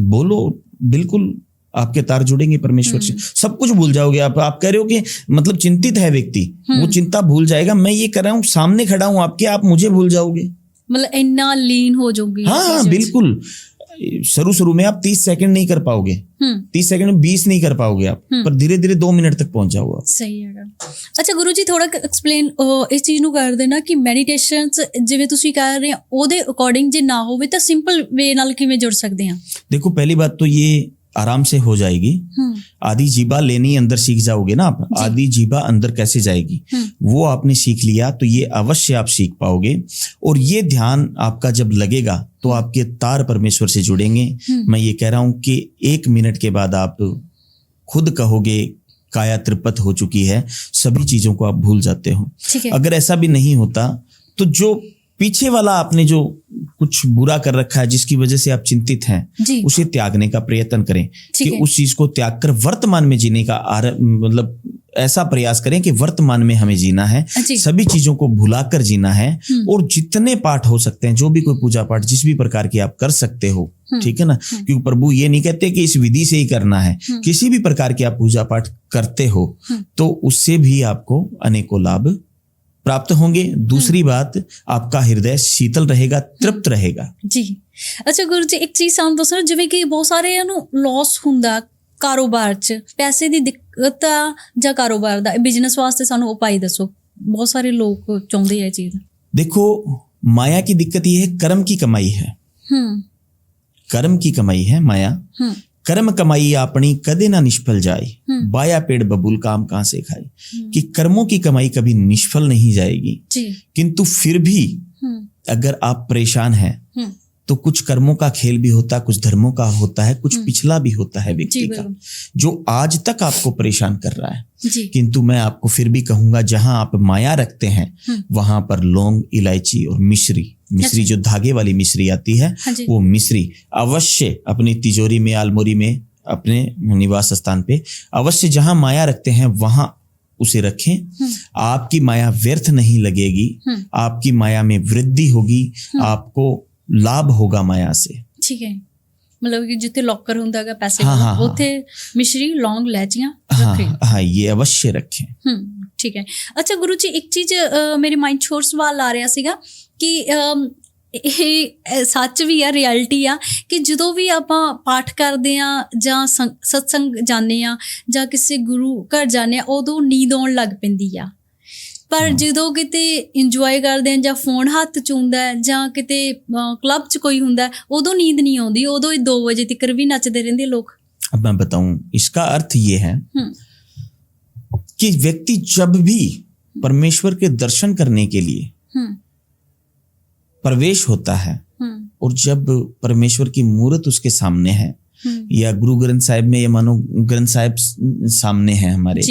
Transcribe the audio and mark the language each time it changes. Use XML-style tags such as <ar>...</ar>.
<hi>बोलो, बिल्कुल आपके तार जुड़ेंगे परमेश्वर से, सब कुछ भूल जाओगे आप कह रहे हो कि मतलब चिंतित है व्यक्ति, वो चिंता भूल जाएगा। मैं ये कर रहा हूँ, सामने खड़ा हूँ आपके, आप मुझे भूल जाओगे, मतलब इतना लीन हो जाओगे। हाँ बिल्कुल, शुरू में आप 30 सेकंड नहीं कर पाओगे, 30 सेकंड में 20 नहीं कर पाओगे आप, पर धीरे धीरे 2 मिनट तक पहुंच जाओगे। सही है। अच्छा गुरु जी, थोड़ा एक्सप्लेन इस चीज</hi> <pa>ਨੂੰ ਕਰ ਦੇਣਾ कि ਮੈਡੀਟੇਸ਼ਨ ਜਿਵੇਂ ਤੁਸੀਂ ਕਹਿ ਰਹੇ ਹੋ ਉਹਦੇ ਅਕੋਰਡਿੰਗ ਜੇ ਨਾ ਹੋਵੇ ਤਾਂ ਸਿੰਪਲ ਵੇ ਨਾਲ ਕਿਵੇਂ ਜੁੜ ਸਕਦੇ ਹਾਂ?</pa> <hi>देखो, पहली बात तो ये आराम से हो जाएगी। आधी जीभा लेनी अंदर सीख जाओगे ना आप, आधी जीभा अंदर कैसे जाएगी वो आपने सीख लिया तो ये अवश्य आप सीख पाओगे। और ये ध्यान आपका जब लगेगा तो आपके तार परमेश्वर से जुड़ेंगे। मैं ये कह रहा हूं कि 1 मिनट के बाद आप खुद कहोगे काया त्रिपत हो चुकी है, सभी चीजों को आप भूल जाते हो। अगर ऐसा भी नहीं होता तो जो पीछे वाला आपने जो कुछ बुरा कर रखा है जिसकी वजह से आप चिंतित हैं, उसे त्यागने का प्रयत्न करें कि उस चीज को त्याग कर वर्तमान में जीने का मतलब ऐसा प्रयास करें कि वर्तमान में हमें जीना है, सभी चीजों को भुलाकर जीना है। और जितने पाठ हो सकते हैं, जो भी कोई पूजा पाठ जिस भी प्रकार की आप कर सकते हो, ठीक है ना, क्योंकि प्रभु ये नहीं कहते कि इस विधि से ही करना है, किसी भी प्रकार की आप पूजा पाठ करते हो तो उससे भी आपको अनेकों लाभ प्राप्त होंगे। दूसरी बात, आपका हृदय शीतल रहेगा, तृप्त रहेगा। जी अच्छा गुरु जी, एक चीज</hi> <pa>ਸਾਨੂੰ ਦੱਸੋ, ਜਿਵੇਂ ਕਿ ਬਹੁਤ ਸਾਰਿਆਂ ਨੂੰ ਲਾਸ ਹੁੰਦਾ ਕਾਰੋਬਾਰ 'ਚ, ਪੈਸੇ ਦੀ ਦਿੱਕਤ ਆ ਜਾਂ ਕਾਰੋਬਾਰ ਦਾ, ਬਿਜ਼ਨਸ ਵਾਸਤੇ ਸਾਨੂੰ ਉਪਾਅ ਦੱਸੋ।</pa> <hi>बहुत सारे लोग</hi> <pa>ਚਾਹੁੰਦੇ ਆ ਇਹ ਚੀਜ਼।</pa> <hi>देखो, माया की दिक्कत ये है, कर्म की कमाई है। कर्म की कमाई है माया। कर्म कमाई अपनी कदे ना निष्फल जाए, बाया पेड़ बबूल काम कहां से खाए। कि कर्मों की कमाई कभी निष्फल नहीं जाएगी, किंतु फिर भी अगर आप परेशान हैं तो कुछ कर्मों का खेल भी होता है, कुछ धर्मों का होता है, कुछ पिछला भी होता है व्यक्ति का, जो आज तक आपको परेशान कर रहा है। किंतु मैं आपको फिर भी कहूंगा, जहां आप माया रखते हैं वहां पर लौंग, इलायची और मिश्री जो धागे वाली मिश्री आती है, वो मिश्री अवश्य अपनी तिजोरी में, अलमारी में, अपने निवास स्थान पे अवश्य जहां माया रखते हैं वहां उसे रखें। आपकी माया व्यर्थ नहीं लगेगी, आपकी माया में वृद्धि होगी, आपको लाभ होगा माया से। ठीक है, मतलब कि</hi> <pa>जिथे लॉकर ਹੁੰਦਾ ਹੈਗਾ ਪੈਸੇ ਦਾ, ਉੱਥੇ ਮਿਸ਼ਰੀ, ਲੌਂਗ, ਇਲਾਇਚੀਆਂ ਰੱਖੇ।</pa> <hi>हाँ, ये अवश्य रखें। ठीक है। अच्छा गुरु जी, एक चीज</hi> <pa>ਮੇਰੇ ਮਾਈਂਡ 'ਚ ਹੋਰ ਸਵਾਲ ਆ ਰਿਹਾ ਸੀਗਾ ਕਿ ਇਹ ਸੱਚ ਵੀ ਆ, ਰਿਐਲਿਟੀ ਆ ਕਿ ਜਦੋਂ ਵੀ ਆਪਾਂ ਪਾਠ ਕਰਦੇ ਆ ਜਾਂ ਸਤਸੰਗ ਜਾਂਦੇ ਆ ਜਾਂ ਕਿਸੇ ਗੁਰੂ ਘਰ ਜਾਂਦੇ ਆ, ਉਦੋਂ ਨੀਂਦ ਆਉਣ ਲੱਗ ਪੈਂਦੀ ਆ। ਪਰ ਜਦੋਂ ਕਿਤੇ ਇੰਜੋਏ ਕਰਦੇ ਆ ਜਾਂ ਫੋਨ ਹੱਥ 'ਚ ਹੁੰਦਾ ਜਾਂ ਕਿਤੇ ਕਲੱਬ 'ਚ ਕੋਈ ਹੁੰਦਾ, ਉਦੋਂ ਨੀਂਦ नहीं ਆਉਂਦੀ, ਉਦੋਂ 2 ਵਜੇ</pa> <hi>तक भी नचते रहते लोग। अब मैं बताऊं, इसका अर्थ ये है कि व्यक्ति जब भी परमेश्वर के दर्शन करने के लिए प्रवेश होता है और जब परमेश्वर की मूर्त उसके सामने है, या गुरु ग्रंथ साहिब में, या मानो ग्रंथ साहिब सामने है हमारे,</hi>